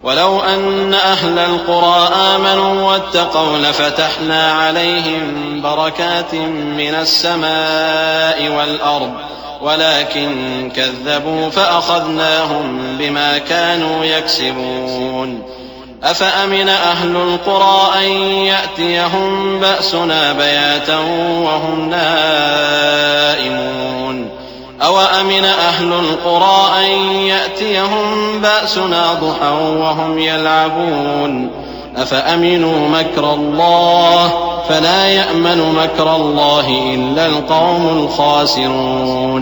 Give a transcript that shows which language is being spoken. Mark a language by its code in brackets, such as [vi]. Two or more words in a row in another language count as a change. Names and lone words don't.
[ar] ولو أن أهل القرى آمنوا واتقوا لفتحنا عليهم بركات من السماء والأرض ولكن كذبوا فأخذناهم بما كانوا يكسبون. أفأمن أهل القرى أن يأتيهم بأسنا بياتا وهم نائمون أوأمن أهل القرى أن يأتيهم بأسنا ضحى وهم يلعبون أفأمنوا مكر الله فلا يأمن مكر الله إلا القوم الخاسرون.